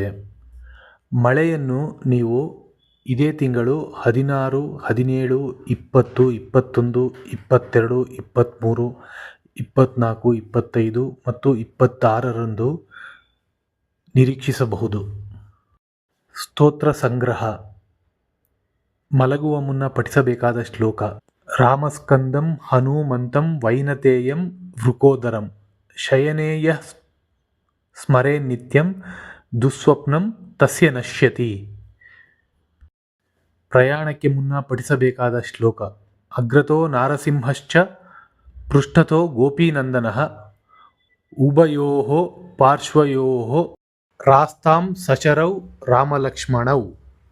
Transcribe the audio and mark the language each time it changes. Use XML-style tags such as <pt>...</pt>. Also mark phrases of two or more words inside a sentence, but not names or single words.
<kn>ಮಳೆಯನ್ನು ನೀವು ಇದೇ ತಿಂಗಳು 16, 17, 20, 21, 22, 23, 24, 25 ಮತ್ತು 26ರಂದು ನಿರೀಕ್ಷಿಸಬಹುದು. ಸ್ತೋತ್ರ ಸಂಗ್ರಹ. ಮಲಗುವ ಮುನ್ನ ಪಠಿಸಬೇಕಾದ ಶ್ಲೋಕ:</kn> <sa>ರಾಮಸ್ಕಂದಂ ಹನುಮಂತಂ ವೈನತೇಯಂ ವೃಕೋದರಂ ಶಯನೇ ಯಃ ಸ್ಮರೇ ನಿತ್ಯಂ ದುಃಸ್ವಪ್ನಂ ತಸ್ಯ ನಶ್ಯತಿ.</sa> <kn>ಪ್ರಯಾಣಕ್ಕೆ ಮುನ್ನ ಪಠಿಸಬೇಕಾದ ಶ್ಲೋಕ:</kn> <sa>ಅಗ್ರತೋ ನಾರಸಿಂಹಶ್ಚ ಪೃಷ್ಠತೋ ಗೋಪೀನಂದನಃ ಉಭಯೋಃ ಪಾರ್ಶ್ವಯೋಃ ರಾಸ್ತಾಂ ಸಚರೌ ರಾಮಲಕ್ಷ್ಮಣೌ.</sa>